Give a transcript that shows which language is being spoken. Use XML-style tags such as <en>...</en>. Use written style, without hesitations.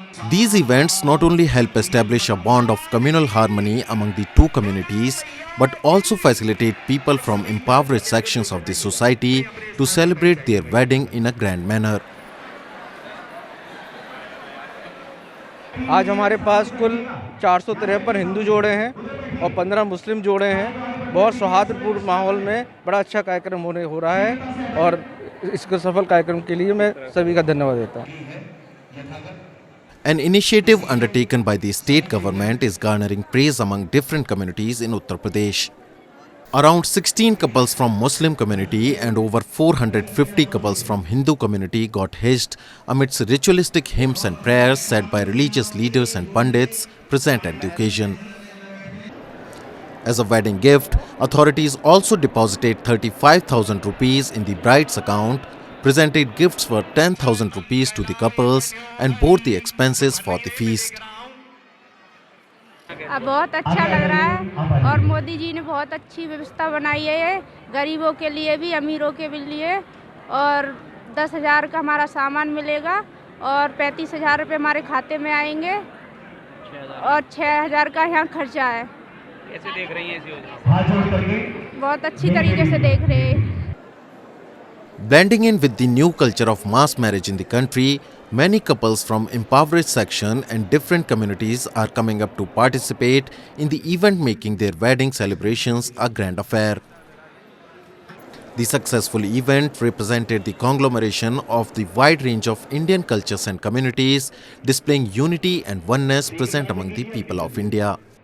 <en>These events not only help establish a bond of communal harmony among the two communities, but also facilitate people from impoverished sections of the society to celebrate their wedding in a grand manner.</en> <hi>आज हमारे पास कुल 453 हिंदू जोड़े हैं और 15 मुस्लिम जोड़े हैं। बहुत सौहार्दपूर्ण माहौल में बड़ा अच्छा कार्यक्रम हो रहा है और इसके सफल कार्यक्रम के लिए मैं सभी का धन्यवाद देता हूँ।</hi> <en>An initiative undertaken by the state government is garnering praise among different communities in Uttar Pradesh. Around 16 couples from Muslim community and over 450 couples from Hindu community got hitched amidst ritualistic hymns and prayers said by religious leaders and pandits present at the occasion. As a wedding gift, authorities also deposited 35,000 rupees in the bride's account, presented gifts worth 10,000 rupees to the couples and bore the expenses for the feast.</en> <hi>बहुत अच्छा लग रहा है और मोदी जी ने बहुत अच्छी व्यवस्था बनाई है गरीबों के लिए भी, अमीरों के भी लिए। और 10,000 का हमारा सामान मिलेगा और 35,000 रुपये हमारे खाते में आएंगे और 6,000 का यहाँ खर्चा है। कैसे देख रही हैं इस योजना? बहुत अच्छी तरीके से देख रहे हैं।</hi> <en>Blending in with the new culture of mass marriage in the country, many couples from impoverished section and different communities are coming up to participate in the event, making their wedding celebrations a grand affair. The successful event represented the conglomeration of the wide range of Indian cultures and communities, displaying unity and oneness present among the people of India.</en>